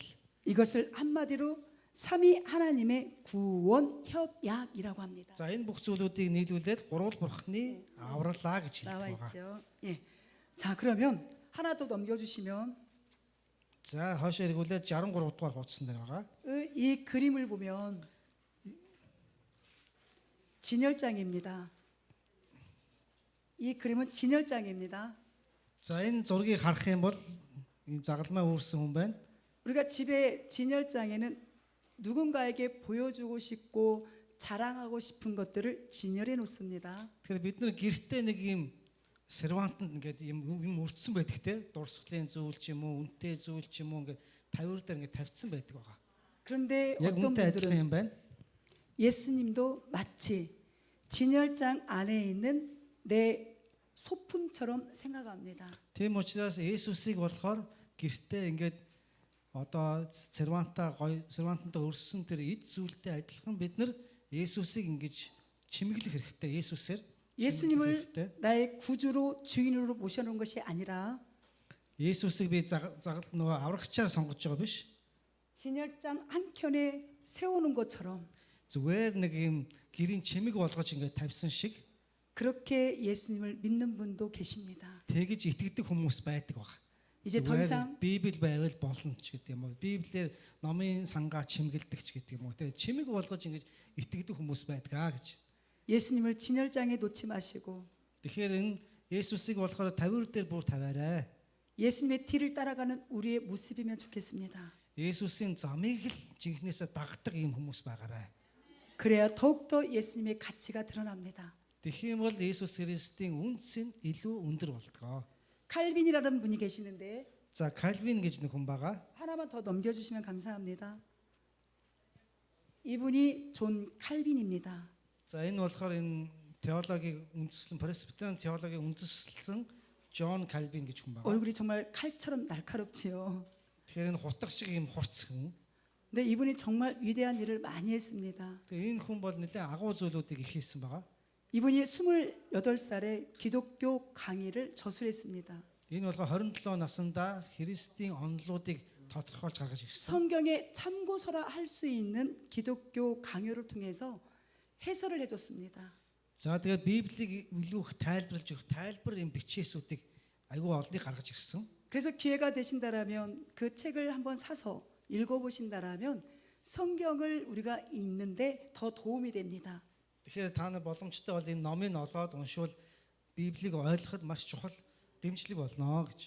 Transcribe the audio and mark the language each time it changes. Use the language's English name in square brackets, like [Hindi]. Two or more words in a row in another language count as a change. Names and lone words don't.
[Korean] 이것을 한마디로 삼위 하나님의 구원 협약이라고 합니다. [Mongolian] За энэ бүх зүйлүүдийг нийлүүлээд гурвал бурхны авралаа гэж хэлдэг [Korean] 나와 [Mongolian] байгаа. [Korean] 있죠. 예. 자, 그러면 하나 더 넘겨주시면 [Mongolian] За хойш эргүүлээд 63 дугаар хуудсан дээр байгаа. [Korean] 이 그림을 보면 진열장입니다. 이 그림은 진열장입니다. [Mongolian] За энэ зургийг харах юм бол энэ загалмай үүрсэн хүн байна. [Korean] 우리가 집에 진열장에는 누군가에게 보여주고 싶고 자랑하고 싶은 것들을 진열해 놓습니다. [Mongolian] Тэгэхээр бид нар гэртээ нэг юм сервантанд ингээд юм өртсөн байдаг те. Дурсгалын зүйл ч юм уу, үнэтэй зүйл ч юм уу ингээд тавиур дээр ингээд тавьсан байдаг байгаа. [Korean] 그런데 [Mongolian] Яг [Korean] 어떤 [Mongolian] үнэтэй адилхан [Korean] 분들은 [Mongolian] юм байна. [Korean] 예수님도 마치 진열장 안에 있는 내 소품처럼 생각합니다. [Mongolian] Тийм учраас Есүсийг болохоор гэртээ ингээд одоо сервантантаа өрссөн тэр эд зүйлтэй адилхан бид нар Есүсийг ингэж чимэглэх хэрэгтэй. Есүсээр [Korean] 예수님을 나의 구주로 주인으로 모셔놓은 것이 아니라 [Mongolian] Есүсийг би загал нөгөө аврагчаар сонгож байгаа биш. [Korean] 진열장 한 켠에 세우는 것처럼 [Mongolian] Зүгээр нэг юм гэрийн чимэг болгож ингээд тавьсан шиг [Korean] 그렇게 예수님을 믿는 분도 계십니다. [Mongolian] тэгж итгэдэг хүмүүс байдаг баг. [Korean] 이제 더 이상 [Mongolian] Библи байвал болно ч гэдэг юм уу. Библиэр номын сангаа чимгэлдэг ч гэдэг юм уу. Тэгээ чимэг болгож ингэж итгэдэг хүмүүс байдаг гэж. [Korean] 예수님을 진열장에 놓지 마시고 [Mongolian] Тэгэхээр энэ Есүсийг болохоор тавиур дээр бүр тавиарай. [Korean] 예수님의 뒤를 따라가는 우리의 모습이면 좋겠습니다. [Mongolian] Есүсийн замыг л жинхнээсээ дагдаг юм хүмүүс байгаарай. [Korean] 그래야 더욱더 예수님의 가치가 드러납니다. [Mongolian] Тэгэх юм бол Есүс Христийн үнц нь илүү өндөр болдгоо. [Korean] 칼빈이라는 분이 계시는데 [Mongolian] За Кальвин гэж нэг хүн байгаа. [Korean] 하나만 더 넘겨주시면 감사합니다. 이분이 존 칼빈입니다. [Mongolian] За энэ болохоор энэ теологийг үндэслэн пресбитериан теологийг үндэслэн Джон Кальвин гэж хүн байгаа. [Korean] 얼굴이 정말 칼처럼 날카롭지요. [Mongolian] Тэгэхээр энэ хутга шиг юм хурц хүн. [Korean] 근데 이분이 정말 위대한 일을 많이 했습니다. [Mongolian] Тэгээ энэ хүн бол нэлээд агуу зүйлүүдийг их хийсэн байгаа. [Korean] 이분이 28살에 기독교 강의를 저술했습니다. [Mongolian] Энэ болохоор 27 наснда Христийн онолуудыг тодорхойлж гаргаж ирсэн. [Korean] 성경의 참고서라 할 수 있는 기독교 강요를 통해서 해설을 해줬습니다. [Mongolian] За тэгээ Библийг илүү их тайлбарлаж өгөх тайлбар юм бичээсүүдийг айгүй олныг гаргаж ирсэн. [Korean] 그래서 기회가 되신다라면 그 책을 한번 사서 읽어보신다라면 성경을 우리가 읽는데 더 도움이 됩니다. [Mongolian] Тэгэхээр та нар боломжтой бол энэ номыг олоод уншвал Библийг ойлгоход маш чухал дэмжлэг болно гэж.